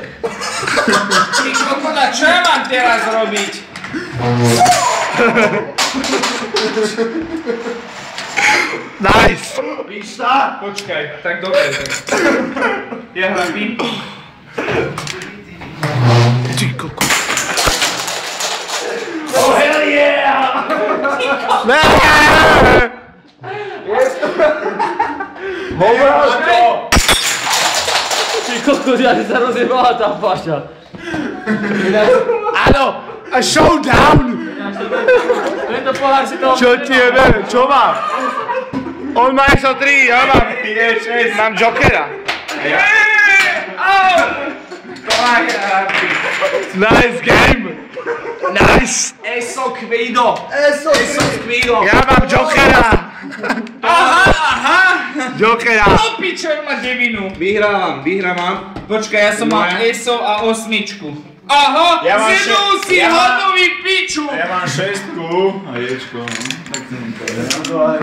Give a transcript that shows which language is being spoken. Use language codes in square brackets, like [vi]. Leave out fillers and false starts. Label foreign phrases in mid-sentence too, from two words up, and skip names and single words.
[sk] Ty kokoda, čo ja mám teraz robiť? [en] Nice. [sk] Víš sa? Počkaj, tak dobre. Ja hrám ping-pong. Ty koko. [en] Oh hell yeah! [sk] Ne! Ty kokos, ja sa rozjebala tá paša. Áno! A showdown! Tento pohár si to... Čo ti jebe? Čo mám? On má ešte 3, ja mám... Mám Jokera. [en] Nice game! Nice! [sk] Eso Kvido. Eso, Kvido. Ja mám Jokera! Aha! Jokera! No pičo, má devinu. Vyhrávam. Počkaj, ja som mal ESO a 8. Aha! Ja mám Zjedol si hodový piču! Ja mám 6 a ječko. Tak to mi povedal.